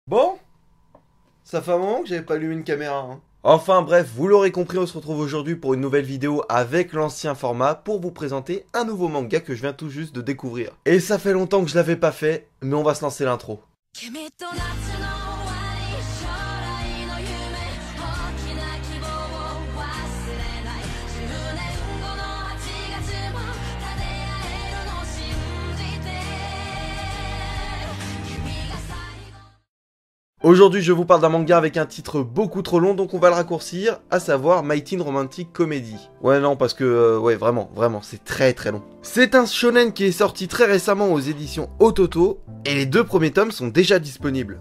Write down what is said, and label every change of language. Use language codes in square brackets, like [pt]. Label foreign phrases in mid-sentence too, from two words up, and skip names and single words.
[fr] Bon, ça fait un moment que j'avais pas allumé une caméra, hein. Enfin bref, vous l'aurez compris, on se retrouve aujourd'hui pour une nouvelle vidéo avec l'ancien format pour vous présenter un nouveau manga que je viens tout juste de découvrir. Et ça fait longtemps que je l'avais pas fait, mais on va se lancer l'intro. [ja] 君と夏の終わり将来の夢大きな希望を忘れない10年後の8月も立て合えるの信じて君が最後 [fr] Aujourd'hui, je vous parle d'un manga avec un titre beaucoup trop long, donc on va le raccourcir, à savoir My Teen Romantic Comedy. Ouais, non, parce que, ouais, vraiment, c'est très très long. C'est un shonen qui est sorti très récemment aux éditions Ototo, et les deux premiers tomes sont déjà disponibles.